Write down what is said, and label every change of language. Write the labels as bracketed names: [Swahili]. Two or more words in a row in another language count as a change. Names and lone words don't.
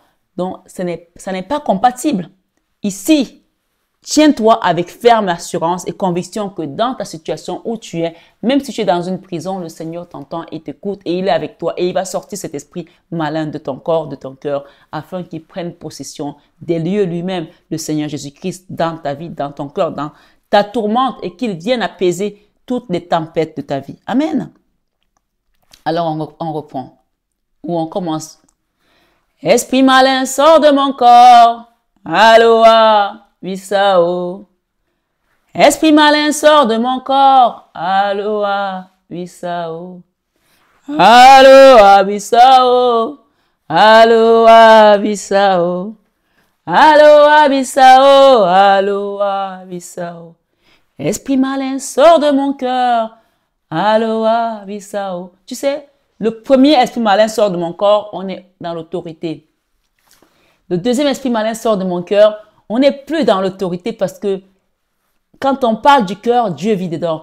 [French] Donc, ça n'est pas compatible. Ici, tiens-toi avec ferme assurance et conviction que dans ta situation où tu es, même si tu es dans une prison, le Seigneur t'entend et t'écoute et il est avec toi et il va sortir cet esprit malin de ton corps, de ton cœur, afin qu'il prenne possession des lieux lui-même, le Seigneur Jésus-Christ, dans ta vie, dans ton cœur, dans ta tourmente et qu'il vienne apaiser toutes les tempêtes de ta vie. Amen. Alors on reprend ou on commence. Esprit malin, sors de mon corps. Aloha. Visao. Esprit malin, sors de mon corps. Aloha, Visao. Aloha, Visao. Aloha, Visao. Aloha, Visao. Aloha, Visao. Esprit malin, sors de mon cœur. Aloha, Visao. Tu sais, le premier esprit malin sort de mon corps, on est dans l'autorité. Le deuxième esprit malin sort de mon cœur, on n'est plus dans l'autorité parce que quand on parle du cœur, Dieu vit dedans.